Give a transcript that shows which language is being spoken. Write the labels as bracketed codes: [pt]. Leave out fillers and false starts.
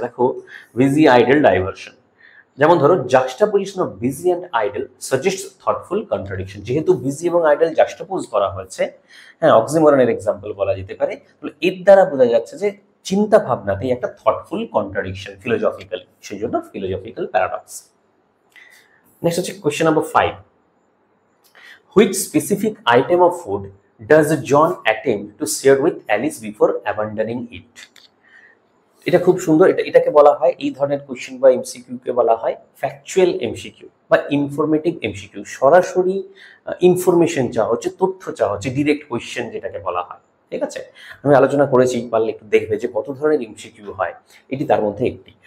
[bn] দেখো, [en] busy idle diversion, [bn] যেমন ধরো [en] Juxtaposition of busy and idle suggests thoughtful contradiction. [bn] যেহেতু বিজি এবং আইডল জাক্সটাপোজ করা হয়েছে, হ্যাঁ, অক্সিমরনের এক্সাম্পল বলা যেতে পারে, তাহলে এর দ্বারা বোঝা যাচ্ছে যে চিন্তা ভাবনাতেই একটা থটফুল কন্ট্রাডিকশন ফিলোজফিক্যালি, সেই জন্য ফিলোজফিক্যাল প্যারাডক্স। [en] Next হচ্ছে question number 5, which specific item of food does John attempt to share with Alice before abandoning it? [bn] এটা খুব সুন্দর, এটাকে বলা হয়, এই ধরনের কোয়েশ্চেন বা এমসিকিউ কে বলা হয় ফ্যাকচুয়াল এমসিকিউ বা ইনফরমেটিভ এমসিকিউ। সরাসরি ইনফরমেশন চাওয়া হচ্ছে, তথ্য চাওয়া হচ্ছে, ডিরেক্ট কোয়েশ্চেন যেটাকে বলা হয়। ঠিক আছে, আমি আলোচনা করেছি, পারলে একটু দেখবে যে কত ধরনের এমসিকিউ হয়, এটি তার মধ্যে একটি।